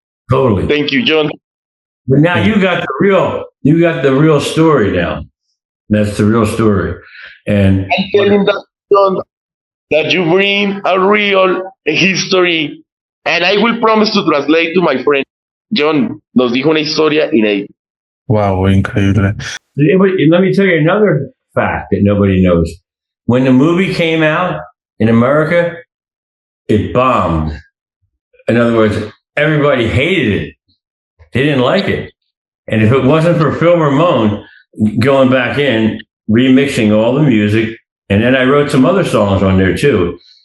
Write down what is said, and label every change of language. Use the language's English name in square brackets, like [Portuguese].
[English] Totally. Thank you, Jhon. But now you got the real story now. That's the real story. And I'm telling that, Jhon, that you bring a real history, and I will promise to translate to my friend. [Spanish] Jhon nos dijo una historia inédita. Wow, increíble. [English] Let me tell you another fact that nobody knows. When the movie came out in America, it bombed. In other words, everybody hated it. They didn't like it. And if it wasn't for Phil Ramone going back in, remixing all the music, and then I wrote some other songs on there too.